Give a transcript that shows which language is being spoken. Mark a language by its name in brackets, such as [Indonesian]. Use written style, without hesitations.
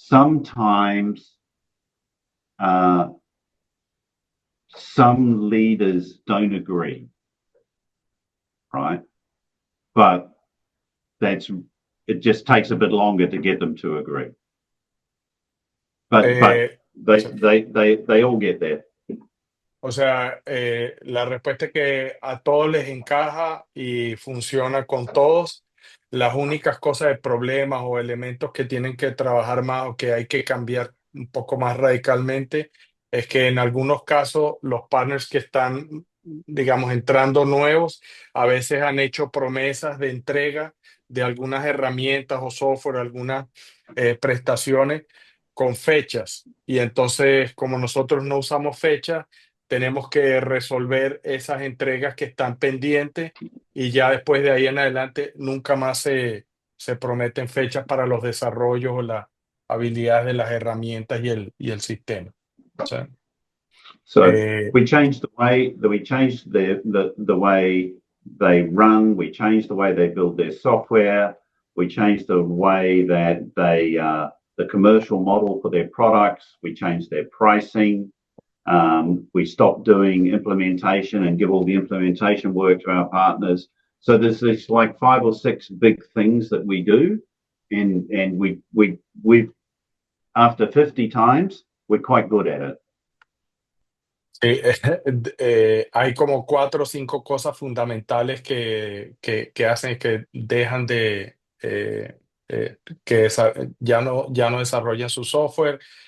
[English] Sometimes some leaders don't agree, right? But it just takes a bit longer to get them to agree. But they all get there. [Spanish] O sea, la respuesta es que a todos les encaja y funciona con todos. Las únicas cosas de problemas o elementos que tienen que trabajar más o que hay que cambiar un poco más radicalmente es que en algunos casos los partners que están, digamos, entrando nuevos, a veces han hecho promesas de entrega de algunas herramientas o software, algunas prestaciones con fechas. Y entonces, como nosotros no usamos fechas, tenemos que resolver esas entregas que están pendientes y ya después de ahí en adelante nunca más se prometen fechas para los desarrollos o las habilidades de las herramientas y el sistema. [English] So we changed the way the way they run. We changed the way they build their software. We changed the way that they the commercial model for their products. We changed their pricing. We stopped doing implementation and give all the implementation work to our partners. So there's like 5 or 6 big things that we do, and we've after 50 times we're quite good at it. [Spanish] Sí, hay como 4 o 5 cosas fundamentales que hacen que dejan de que ya no desarrollan su software.